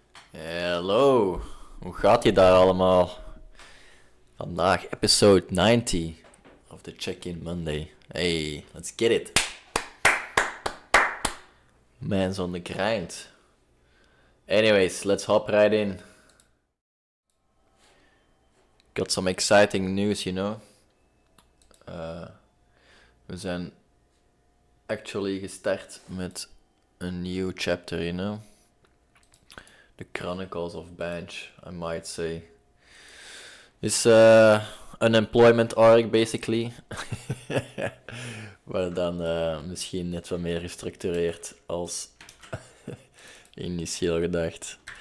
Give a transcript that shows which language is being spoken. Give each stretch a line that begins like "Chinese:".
Dutch: Hallo, hoe gaat je daar allemaal? Vandaag
English: episode 90 of the Check-in Monday. Hey, let's get it. Man's on the grind. Anyways, let's hop right in. Got some exciting news, you know.
Dutch: We zijn actually gestart met een nieuw chapter,
English: you know. The Chronicles of Bench, I might say. It's an employment arc, basically.
Dutch: Maar dan misschien net wat meer gestructureerd als initieel gedacht.